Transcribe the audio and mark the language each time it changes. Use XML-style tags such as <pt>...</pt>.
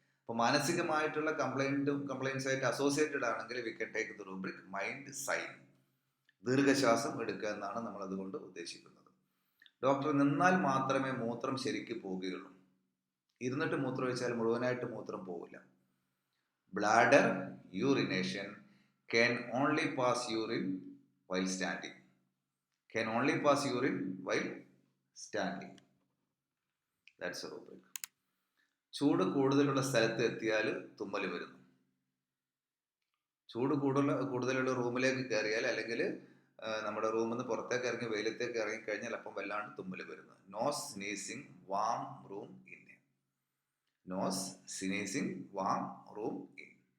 <ml>അപ്പോൾ മാനസികമായിട്ടുള്ള കംപ്ലൈൻസ് ആയിട്ട് അസോസിയേറ്റഡ് ആണെങ്കിൽ</ml> <en>We can take the rubric mind sign.</en> <ml>ദീർഘശ്വാസം എടുക്കുക എന്നാണ് നമ്മൾ അതുകൊണ്ട് ഉദ്ദേശിക്കുന്നത്. ഡോക്ടർ നിന്നാൽ മാത്രമേ മൂത്രം ശരിക്ക് പോവുകയുള്ളൂ. ഇരുന്നിട്ട് മൂത്രം ഒഴിച്ചാൽ മുഴുവനായിട്ട് മൂത്രം പോവില്ല.</ml> <en>Bladder urination can only pass urine while standing. Can only pass urine while standing. That's a rubric.</en> <ml>ചൂട് കൂടുതലുള്ള സ്ഥലത്ത് എത്തിയാൽ തുമ്മൽ വരുന്നു. ചൂട് കൂടുതലുള്ള റൂമിലേക്ക് കയറിയാൽ അല്ലെങ്കിൽ നമ്മുടെ റൂമിൽ നിന്ന് പുറത്തേക്ക് ഇറങ്ങി വെയിലത്തേക്ക് ഇറങ്ങിക്കഴിഞ്ഞാൽ അപ്പം വല്ലാണ്ട് തുമ്മൽ വരുന്നു.</ml> <en>Nose sneezing warm room in. Nose sneezing warm room in.</en>